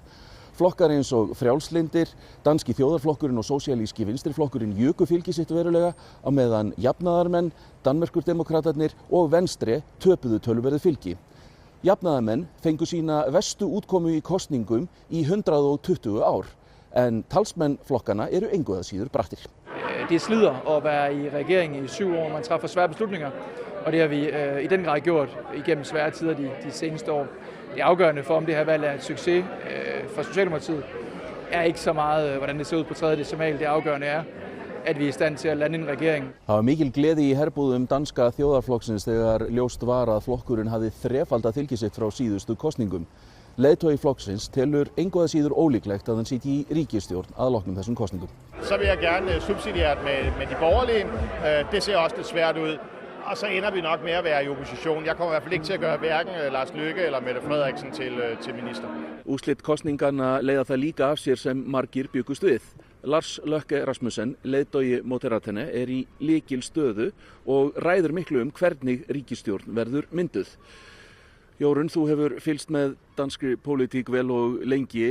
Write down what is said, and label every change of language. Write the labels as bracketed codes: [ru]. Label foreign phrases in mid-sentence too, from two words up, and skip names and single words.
[is] Flokkar eins og Frjálslyndir, Danski þjóðarflokkurinn og Sósíalíski vinstriflokkurinn juku fylgi sitt verulega á meðan jafnaðarmenn, Danmerkurdemókratarnir og Venstre töpuðu töluverðu fylgi. Jafnaðarmenn fengu sína verstu útkomu í kosningum i 120 ár, en talsmenn flokkana eru engu að síður brattir. [da] Det slider at være i regering i 7 år, man træffer svære beslutninger, og det har vi i den grad gjort igennem svære tider de seneste år. Det afgørende for, om det her valg er en succes for Socialdemokratiet, ikke så meget, hvordan det ser ud på tredje decimal. Det afgørende er, at vi er i stand til at lande en regering. [is] Það var mikil gleði í herbúðum danska þjóðarflokksins þegar ljóst var að flokkurinn hafði þrefaldað fylgi sitt frá síðustu kosningum. Leiðtogi flokksins telur engu að síður ólíklegt að hann sitji í ríkisstjórn að loknum þessum kosningum. [da] Så vil jeg gerne subsidiært med de borgerlige. Det ser også lidt svært ud. Og så ender vi nok med at være i opposition. Jeg kommer i hvert fald ikke til at gøre hverken Lars Løkke eller Mette Frederiksen til minister. [is] Úrslit kosninganna leiða það líka af sér sem margir byggust við. Lars Løkke Rasmussen, leiðtogi Moderaterna, í lykilstöðu og ræður miklu hvernig ríkisstjórn verður mynduð. Jórunn, þú hefur fylgst með danskri pólitík vel og lengi.